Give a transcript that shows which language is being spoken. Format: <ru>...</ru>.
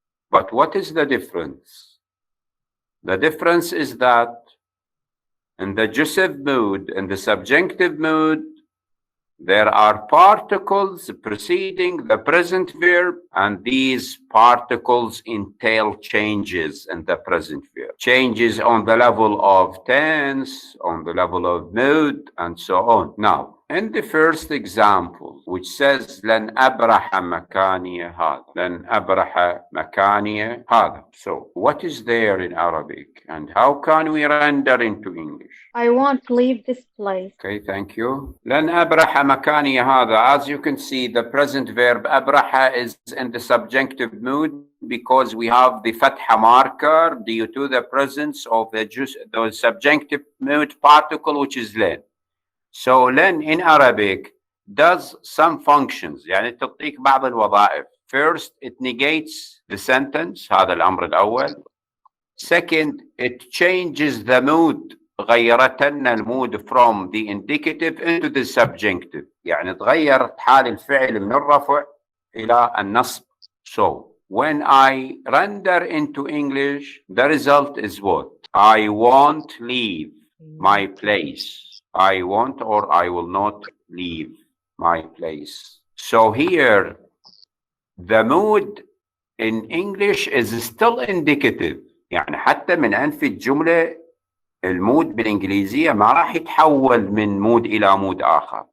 <en>But what is the difference? The difference is that in the jussive mood, in the subjunctive mood, there are particles preceding the present verb, and these particles entail changes in the present verb. Changes on the level of tense, on the level of mood, and so on. Now, in the first example, which says</en> <ar>لن أبرح مكاني هذا,</ar> <en>لن أبرح مكاني هذا. So, what is there in Arabic, and how can we render into English? I won't leave this place. Okay, thank you.</en> <ar>لن أبرح مكاني هذا.</ar> <en>As you can see, the present verb أبرح is in the subjunctive mood because we have the fatha marker due to the presence of the subjunctive mood particle, which is لن. So لن in Arabic does some functions.</en> <ar>يعني تعطيك بعض الوظائف.</ar> <en>First, it negates the sentence.</en> <ar>هذا الأمر الأول.</ar> <en>Second, it changes the mood.</en> <ar>غيرت لنا المود</ar> <en>from the indicative into the subjunctive.</en> <ar>يعني تغيرت حال الفعل من الرفع إلى النصب.</ar> <en>So when I render into English, the result is what? I won't leave my place. I won't, or I will not leave my place. So here, the mood in English is still indicative.</en> <ar>يعني حتى من أنف الجملة المود بالإنجليزية ما راح يتحول من مود إلى مود آخر.</ar>